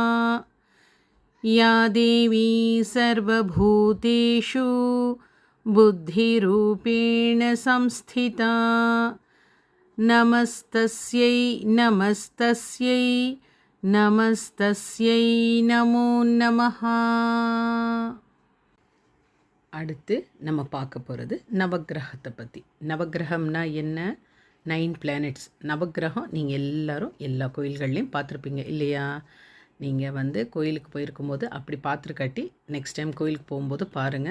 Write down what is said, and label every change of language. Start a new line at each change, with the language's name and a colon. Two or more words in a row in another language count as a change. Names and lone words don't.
Sanskrit: या देवी सर्वभूतेषु बुद्धिरूपेण संस्थिता नमस्तस्यै नमो नमः.
Tamil: அடுத்து நம்ம பார்க்க போகிறது நவக்கிரகத்தை பற்றி. நவக்கிரகம்னா என்ன? 9 பிளானட்ஸ். நவக்கிரகம் நீங்கள் எல்லோரும் எல்லா கோயில்கள்லேயும் பார்த்துருப்பீங்க இல்லையா? நீங்கள் கோயிலுக்கு போயிருக்கும்போது அப்படி பார்த்துருக்காட்டி
English: next time
Tamil: கோயிலுக்கு போகும்போது பாருங்கள்.